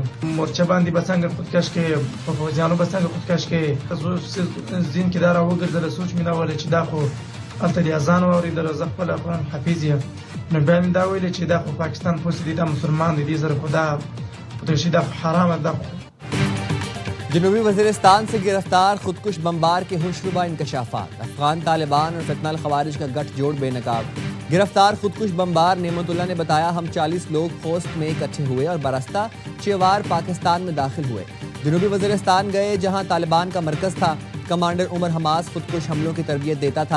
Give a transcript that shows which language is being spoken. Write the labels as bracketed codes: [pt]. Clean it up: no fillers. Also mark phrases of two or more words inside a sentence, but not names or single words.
[ps] مورچه باندې به څنګه خودکش کې په فوجانو به څنګه خودکش کې زین کې دارا وګرځل سوچ مې دا ول چې دا خو الته د اذان اوریدل زه خپل قرآن حفیظ یم. نو بیا مې دا ویل چې دا خو پاکستان پولیس دی دا مسلمان دی سره خدا شي د حرام د [ur] جنوبی وزیرستان سے گرفتار خودکش بمبار کے ہوشربا انکشافات، افغان طالبان اور فتنہ الخوارج کا گٹھ جوڑ بے نقاب۔ گرفتار خودکش بمبار نعمت اللہ نے بتایا ہم 40 لوگ خوست میں اکٹھے ہوئے اور برستہ چیوار پاکستان میں داخل ہوئے۔ جنوبی وزیرستان گئے جہاں طالبان کا مرکز تھا۔ کمانڈر عمر حماس خودکش حملوں کی تربیت دیتا تھا۔